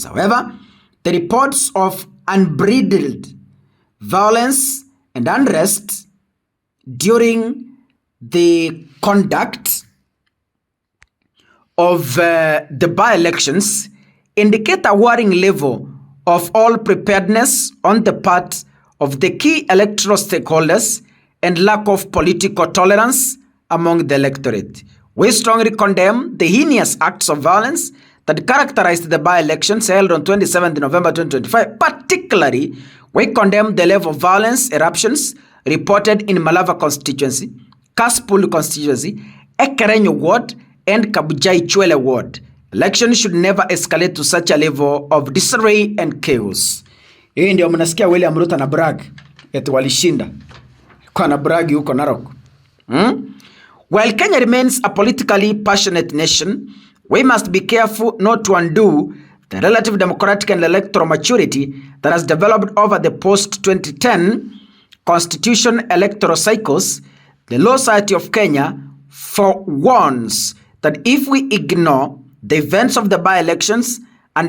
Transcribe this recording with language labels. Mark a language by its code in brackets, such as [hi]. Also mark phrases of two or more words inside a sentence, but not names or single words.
[en] However, the reports of unbridled violence and unrest during the conduct of the by-elections indicate a worrying level of all preparedness on the part of the key electoral stakeholders and lack of political tolerance among the electorate. We strongly condemn the heinous acts of violence that characterized the by-elections held on 27 November 2025. Particularly, we condemn the level of violence eruptions reported in Malava constituency, Kaspul constituency, Ekerenyo ward, and Kabujai Chwele ward. Elections should never escalate to such a level of disarray and chaos. [sw] Hii ndio mnasikia William Ruto na brag eti walishinda. Kwa na brag huko Narok. [en] While Kenya remains a politically passionate nation, we must be careful not to undo the relative democratic and electoral maturity that has developed over the post-2010 constitution electoral cycles. The Law Society of Kenya forewarns that if we ignore the events of the by-elections and